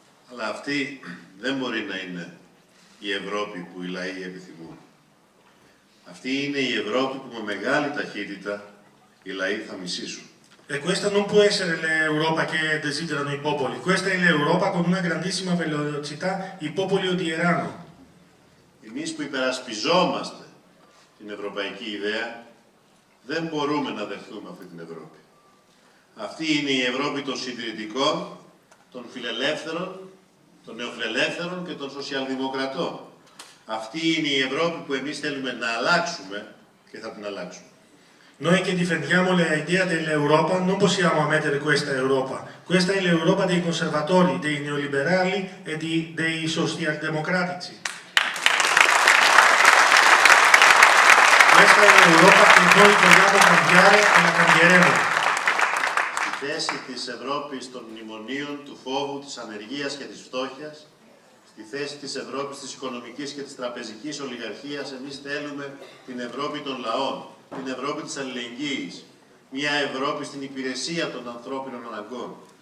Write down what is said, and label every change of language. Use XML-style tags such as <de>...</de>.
<el>Αλλά αυτή δεν μπορεί να είναι η Ευρώπη που οι λαοί επιθυμούν. Αυτή είναι η Ευρώπη που με μεγάλη ταχύτητα οι λαοί θα μισήσουν.</el> <it>E questa non può essere l'Europa che desiderano i popoli, questa è l'Europa con una grandissima velocità i popoli odieranno.</it> <el>Εμείς που υπερασπιζόμαστε την ευρωπαϊκή ιδέα, δεν μπορούμε να δεχθούμε αυτή την Ευρώπη. Αυτή είναι η Ευρώπη των συντηρητικών, των φιλελεύθερων, των νεοφιλελεύθερων και των σοσιαλδημοκρατών. Αυτή είναι η Ευρώπη που εμείς θέλουμε να αλλάξουμε και θα την αλλάξουμε.</el> <it>Noi che difendiamo l'idea dell'Europa non possiamo ammettere questa Europa. Questa è l'Europa dei conservatori, dei neoliberali e dei socialdemocratici. Questa è l'Europa che noi vogliamo cambiare e la cambieremo.</it> <el>Στη θέση της Ευρώπης των μνημονίων, του φόβου, της ανεργίας και της φτώχειας, στη θέση της Ευρώπης της οικονομικής και της τραπεζικής ολιγαρχίας, εμείς θέλουμε την Ευρώπη των λαών, την Ευρώπη της αλληλεγγύης, μια Ευρώπη στην υπηρεσία των ανθρώπινων αναγκών.</el>